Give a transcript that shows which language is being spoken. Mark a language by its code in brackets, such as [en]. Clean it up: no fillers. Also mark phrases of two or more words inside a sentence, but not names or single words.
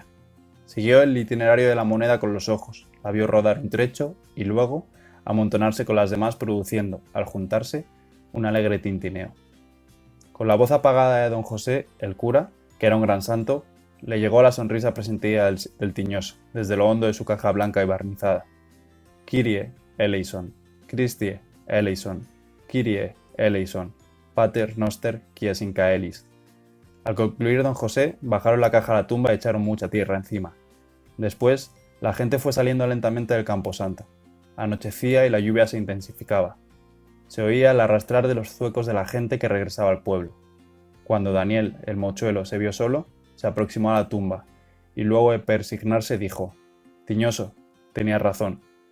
[es] Siguió el itinerario de la moneda con los ojos, la vio rodar un trecho y luego amontonarse con las demás, produciendo, al juntarse, un alegre tintineo. Con la voz apagada de don José, el cura, que era un gran santo, le llegó la sonrisa presentida del tiñoso, desde lo hondo de su caja blanca y barnizada. [la] Kyrie eleison, Christie eleison, Kyrie eleison, Pater noster quies in caelis. [es] Al concluir don José, bajaron la caja a la tumba y echaron mucha tierra encima. Después, la gente fue saliendo lentamente del camposanto. Anochecía y la lluvia se intensificaba. Se oía el arrastrar de los zuecos de la gente que regresaba al pueblo. Cuando Daniel, el mochuelo, se vio solo, se aproximó a la tumba, y luego de persignarse dijo: «Tiñoso, tenías razón.